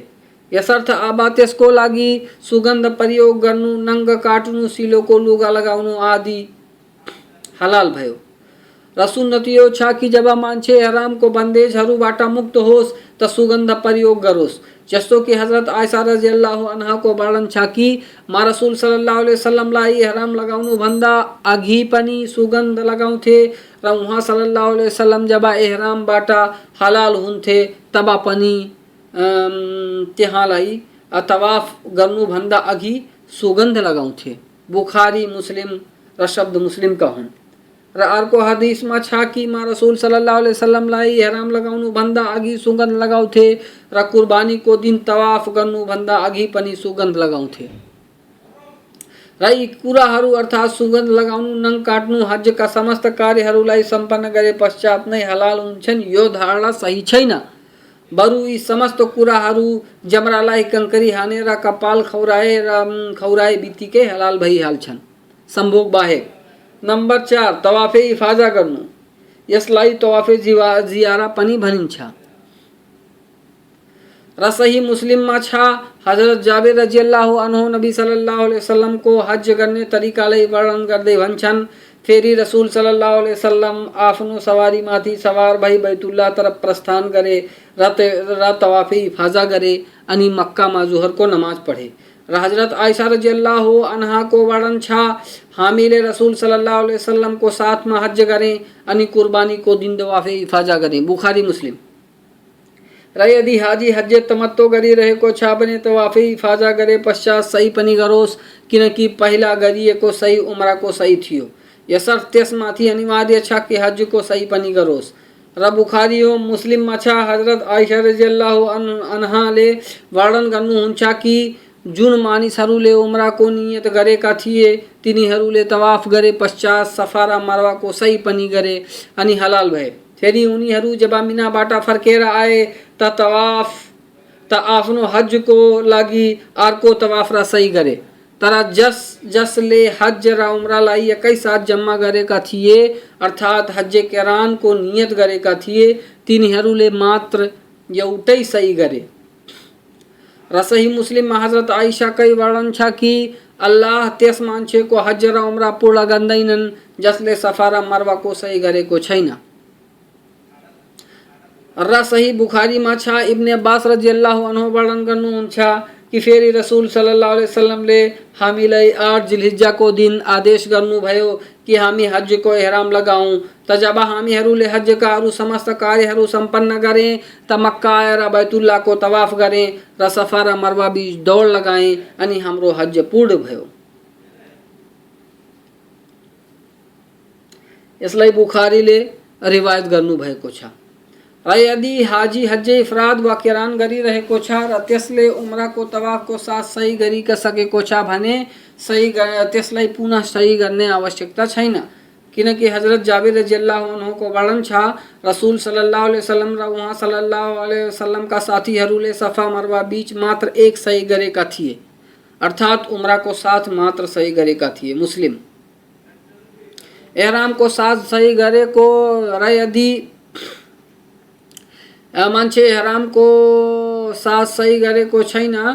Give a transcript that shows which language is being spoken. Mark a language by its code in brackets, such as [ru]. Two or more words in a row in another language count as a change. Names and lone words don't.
[ne] यसर्थ अब त्यसको लागि सुगन्ध प्रयोग गर्नु, नङ्ग काट्नु, सिलोको लुगा लगाउनु आदि हलाल भयो। र सुन्नत यो छ कि जब मान्छे इहरामको बन्देजहरूबाट मुक्त होस् त सुगंध प्रयोग करोस। जस्तो कि हजरत आयशा [ar] رضي الله عنها [ne] को वर्णन छ कि मा रसूल [ar] صلى الله عليه وسلم [ne] लाई इहराम लगाउनु भन्दा अघि पनि सुगन्ध लगाउँथे र उहाँ [ar] صلى الله عليه وسلم [ne] जब इहरामबाट हलाल हुन्थे तब पनि त्यहाँलाई तवाफ गर्नुभन्दा अघि सुगन्ध लगाउँथे। बुखारी मुस्लिम र शब्द मुस्लिम का हुन्। र अर्को हदीसमा छ कि मा रसूल [ar] صلى الله عليه وسلم [ne] इहराम लगाउनु भन्दा अघि सुगन्ध लगाउँथे र कुर्बानीको दिन तवाफ गर्नु भन्दा अघि पनि सुगन्ध लगाउँथे। र यी कुराहरू अर्थात् सुगन्ध लगाउनु, नङ काट्नु, हजका समस्त कार्यहरूलाई सम्पन्न गरे पश्चात नै हलाल हुन्छन्, यो धारणा सही छैन। बरु यी समस्त कुराहरू जमरालाई कंकरी हानेर कपाल खौराए बित्तिकै हलाल भइहाल्छन्, सम्भोग बाहेक। नंबर 4 तवाफे इफाजा गर्नु। यसलाई तवाफे जियारा पनि भनिन्छ। र सही मुस्लिममा छ हजरत जाबिर [ar] رضي الله عنه [ne] नबी [ar] صلى الله عليه وسلم [ne] को हज गर्ने तरिकालाई वर्णन गर्दै भन्छन्, फेरि रसूल [ar] صلى الله عليه وسلم [ne] आफ्नो सवारीमाथि सवार भई बैतुल्लाह तरफ प्रस्थान गरे र तवाफे इफाजा गरे अनि मक्कामा जोहरको नमाज पढे। र हजरत आयशा [ar] رضي الله عنها [ne] को वर्णन छ, हामीले रसूल [ar] صلى الله عليه وسلم [ne] को साथमा हज गरें अनि कुर्बानी को दिन तवाफे इफाजा गरें। बुखारी मुस्लिम। र यदि हाजी हज तमत्तो गरिरहेको छ भने तवाफे इफाजा गरे पश्चात सही पनि गरोस्, किनकि पहिला गरिएको सही उम्राको सही थियो। यसर्थ त्यसमाथि अनिवार्य छ कि हजको सही पनि गरोस्। र बुखारी हो मुस्लिममा छ हजरत आयशा [ar] رضي الله عنها [ne] वर्णन गर्नुहुन्छ कि जुन मानिसहरूले उम्राको नियत गरेका थिए तिनीहरूले तवाफ गरे पश्चात सफा र मरवाको सही पनि गरे अनि हलाल भए। फेरि उनीहरू जब मिनाबाट फर्केर आए त आफ्नो हजको लागि अर्को तवाफ र सही गरे। तर जसले हज र उम्रालाई एकै साथ जम्मा गरेका थिए अर्थात् हज किरान को नियत गरेका थिए तिनीहरूले मात्र एउटै सही गरे। र सही मुस्लिम हजरत आयशा कै वर्णन छ कि अल्लाह त्यस मान्छेको हज र उम्रा पूर्ण गर्दैनन् जसले सफा र मरवाको सही गरेको छैन। र सही बुखारीमा छ इब्ने अब्बास [ar] رضي الله عنه [ne] वर्णन गर्नुहुन्छ कि फेरि रसूल [ar] صلى الله عليه وسلم [ne] हामीलाई 8 जिलहिज्जाको दिन आदेश गर्नुभयो कि हामी हजको इहराम लगाऊं। त जब हामीहरूले हजका अरू समस्त कार्यहरू सम्पन्न गरें त मक्का आएर बैतुल्लाहको तवाफ गरें र सफा र मरवा बीच दौड लगाएं अनि हाम्रो हज पूर्ण भयो। यसलाई बुखारीले रिवायत गर्नुभएको छ। र यदि हाजी हज इफराद वा किरान गरिरहेको छ र त्यसले उम्राको तवाफको साथ सही गरिसकेको छ भने त्यसलाई पुनः सही गर्ने आवश्यकता छैन, किनकि हजरत जाबिर [ar] رضي الله عنه [ne] को वर्णन छ रसूल [ar] صلى الله عليه وسلم [ne] र उहाँ [ar] صلى الله عليه وسلم [ne] का साथीहरूले सफा मरवा बीच मात्र एक सही गरेका थिए, अर्थात् उम्राको साथ मात्र सही गरेका थिए। मुस्लिम। एहराम को साथ सही गरेको र यदि मान्छे एहराम को साथ सही गरेको छैन